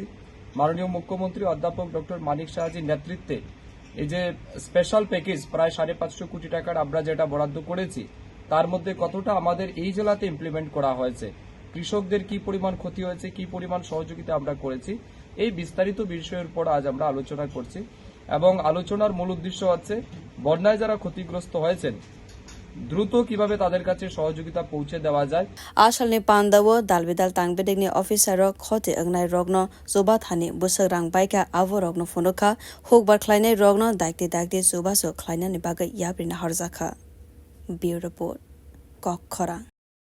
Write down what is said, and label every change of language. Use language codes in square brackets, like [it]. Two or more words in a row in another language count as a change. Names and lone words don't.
[bn] মাননীয় মুখ্যমন্ত্রী অধ্যাপক ডক্টর মানিক সাহাজির নেতৃত্বে এই যে [en] special package [bn] প্রায় 550 কোটি টাকার আমরা যেটা বরাদ্দ করেছি তার মধ্যে কতটা আমাদের এই জেলাতে ইমপ্লিমেন্ট করা হয়েছে, কৃষকদের কি পরিমাণ ক্ষতি হয়েছে, কি পরিমাণ সহযোগিতা আমরা করেছি, এই বিস্তারিত বিষয়ের উপর আজ আমরা আলোচনা করছি এবং আলোচনার মূল উদ্দেশ্য হচ্ছে বন্যায় যারা ক্ষতিগ্রস্ত হয়েছেন দ্রুত কিভাবে তাদের কাছে সহযোগিতা পৌঁছে দেওয়া যায়। [trp] Asalni pandawo dalbidal tangbedegni officer khoti engnai rogno zobathani busarang baika avo rogno phonokha hokbar khlainai rogno dakti chubachu khwlainani bagai yabrina harjaka. [en] Bureau report Koklam